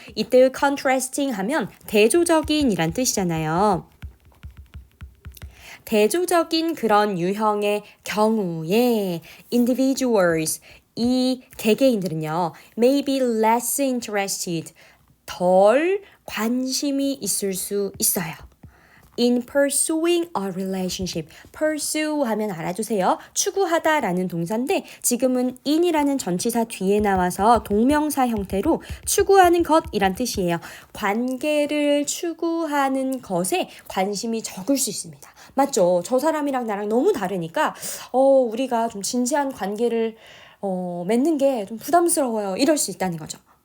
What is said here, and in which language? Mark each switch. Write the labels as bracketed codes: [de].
[ko] 이때 contrasting 하면 대조적인이란 뜻이잖아요. 대조적인 그런 유형의 경우에 individuals, 이 개개인들은요, [en] may be less interested, [ko] 덜 관심이 있을 수 있어요. [en] In pursuing a relationship. [ko] pursue 하면 알아주세요. 추구하다라는 동사인데 지금은 in이라는 전치사 뒤에 나와서 동명사 형태로 추구하는 것이란 뜻이에요. 관계를 추구하는 것에 관심이 적을 수 있습니다. 맞죠? 저 사람이랑 나랑 너무 다르니까 우리가 좀 진지한 관계를 맺는 게 좀 부담스러워요. 이럴 수 있다는 거죠.